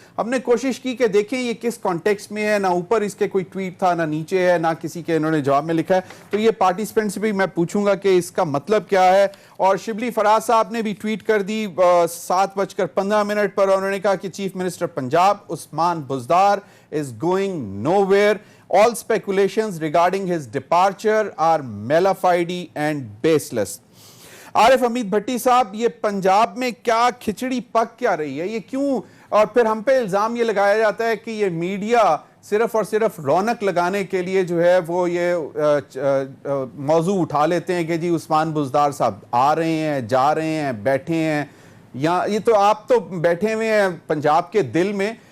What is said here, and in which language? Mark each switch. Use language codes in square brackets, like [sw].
[ur] ہم نے کوشش کی کہ دیکھیں یہ کس کانٹیکسٹ میں ہے, نہ اوپر اس کے کوئی ٹویٹ تھا, نہ نیچے ہے, نہ کسی کے انہوں نے جواب میں لکھا ہے. تو یہ پارٹیسپنٹ سے بھی میں پوچھوں گا کہ اس کا مطلب کیا ہے. اور شبلی فراز صاحب نے بھی ٹویٹ کر دی 7:15 پر, اور انہوں نے کہا کہ chief minister Punjab Usman Buzdar is going nowhere. [en] All speculations regarding his departure are mala fide and baseless. [ur] عارف حمید بھٹی صاحب, یہ پنجاب میں کیا کھچڑی پک کیا رہی ہے, یہ کیوں, اور پھر ہم پہ الزام یہ لگایا جاتا ہے کہ یہ میڈیا صرف اور صرف رونق لگانے کے لیے جو ہے وہ یہ موضوع اٹھا لیتے ہیں کہ جی عثمان بزدار صاحب آ رہے ہیں, جا رہے ہیں, بیٹھے ہیں, یا یہ تو آپ تو بیٹھے ہوئے ہیں پنجاب کے دل میں.